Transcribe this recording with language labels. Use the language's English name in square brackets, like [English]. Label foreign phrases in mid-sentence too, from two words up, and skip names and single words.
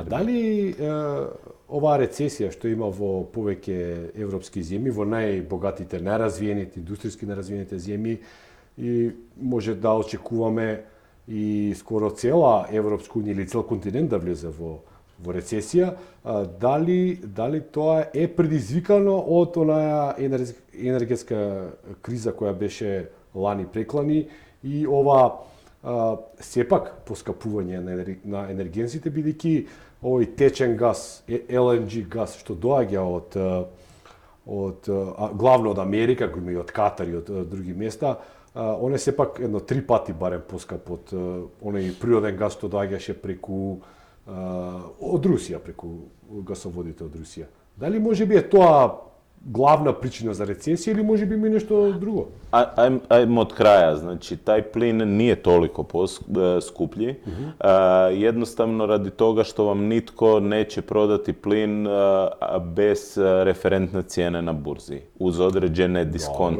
[Macedonian] A da li ova recesija što ima v poveke evropski zemlji, v najbogatite, nerazvijenite, industrijski nerazvijenite zemlji, i može da očekujeme i skoro cela Evropska unija ili cel kontinent da vleze v recesija, da li to je предизвикано od onaja energetska kriza koja беше lani preklani i ova сепак поскапување на енергенците, бидејќи овој течен газ, LNG газ, што доаѓа од главно од Америка, го има и од Катар и од други места, он е сепак едно 3 пати барем поскап од оној природен газ што доаѓаше преку од Русија, преку гасоводите од Русија. Дали можеби е тоа [Croatian] glavna pričina za recesiju ili može bi mi nešto drugo? Ajmo od kraja. Znači, taj plin nije toliko skuplji. Jednostavno radi toga što vam nitko neće prodati plin bez referentne cijene na burzi, uz određene diskonte.